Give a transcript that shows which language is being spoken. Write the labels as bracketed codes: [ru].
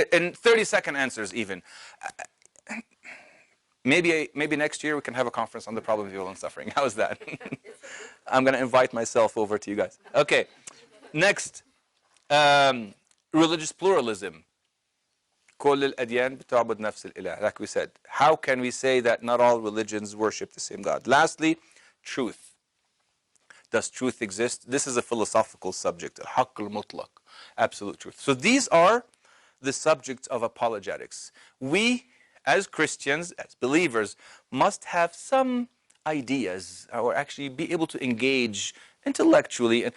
[en] And 30-second answers even. Maybe next year we can have a conference on the problem of evil and suffering. How is that? I'm going to invite myself over to you guys. Okay. Next, religious pluralism. [ar] كل الأديان بتعبد نفس الإله. [en] Like we said, how can we say that not all religions worship the same God? Lastly, truth. Does truth exist? This is a philosophical subject. [ar] الحق المطلق. [en] Absolute truth. So these are the subjects of apologetics. We, as Christians, as believers, must have some ideas or actually be able to engage intellectually.